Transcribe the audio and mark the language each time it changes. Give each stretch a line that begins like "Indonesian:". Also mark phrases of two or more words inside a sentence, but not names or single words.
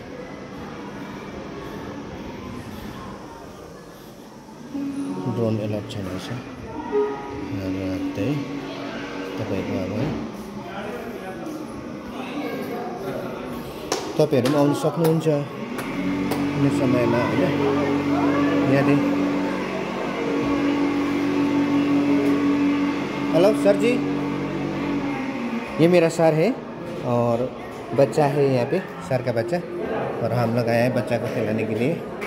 English: drone allowed
Nepali: छैन रहेछ त्यही तपाईहरु अब तपाईहरु पनि आउन सक्नुहुन्छ कुनै समयमा हैन यहाँ चाहिँ
Hindi: हेलो सर जी ये मेरा सर है और बच्चा है यहाँ पे सर का बच्चा और हम लोग आए हैं बच्चा को खिलाने के लिए